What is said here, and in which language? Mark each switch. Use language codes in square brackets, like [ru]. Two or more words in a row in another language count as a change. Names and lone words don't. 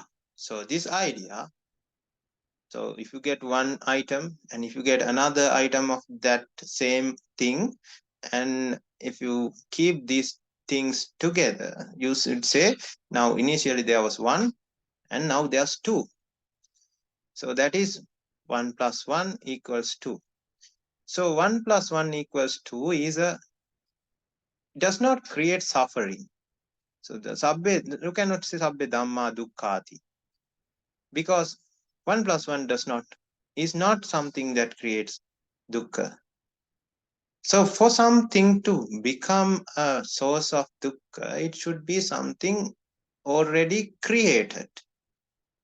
[en] So this idea, so if you get one item and if you get another item of that same thing, and if you keep these things together, you should say, now initially there was one and now there's two. So that is 1 plus 1 equals 2. So 1 plus 1 equals 2 does not create suffering. So the sabbe, you cannot say [pi] sabbe dhamma dukkhati, [en] because 1 plus 1 is not something that creates dukkha. So for something to become a source of dukkha, it should be something already created.